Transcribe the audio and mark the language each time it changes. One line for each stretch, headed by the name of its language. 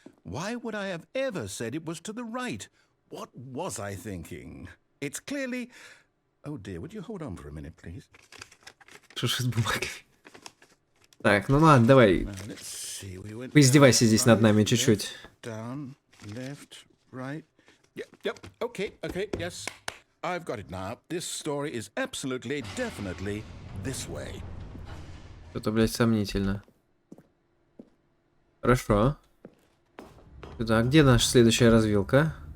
English: Why would I have ever said it was to the right? What was I thinking? It's clearly... Oh dear, would you hold on for a minute, please?
Russian: Что ж с бумагой? Так, ну ладно, давай. Поиздевайся здесь над нами чуть-чуть.
English: Down, left, right. Yep, okay, yes. I've got it now. This story is absolutely, definitely this way.
Russian: Что-то, блядь, сомнительно. Хорошо. Сюда. Где наша следующая развилка?